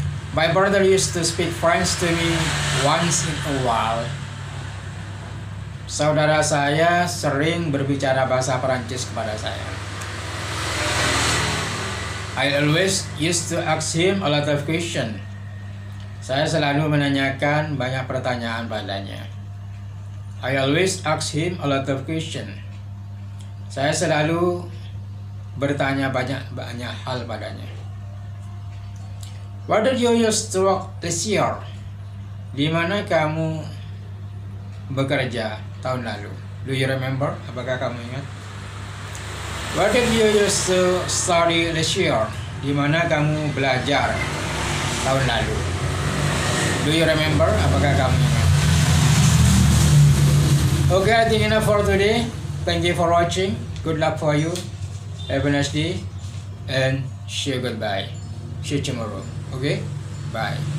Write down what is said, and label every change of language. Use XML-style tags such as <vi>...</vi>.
<en>My brother used to speak French to me once in a while.</en> <id>Saudara saya sering berbicara bahasa Perancis kepada saya.</id> <en>I always used to ask him a lot of questions.</en> <id>Saya selalu menanyakan banyak pertanyaan padanya.</id> <en>I always ask him a lot of questions.</en> <id>Saya selalu bertanya banyak hal padanya.</id> <en>Where did you used to work this year?</en> <id>Di mana kamu bekerja tahun lalu?</id> <en>Do you remember?</en> <id>Apakah kamu ingat?</id> <en>Where did you used to study this year?</en> <id>Di mana kamu belajar tahun lalu?</id> <en>Do you remember?</en> <id>Apakah kamu ingat?</id> <en>Okay, I think enough for today. Thank you for watching. Good luck for you. Have a nice day and say goodbye. See you tomorrow. Okay? Bye.</en>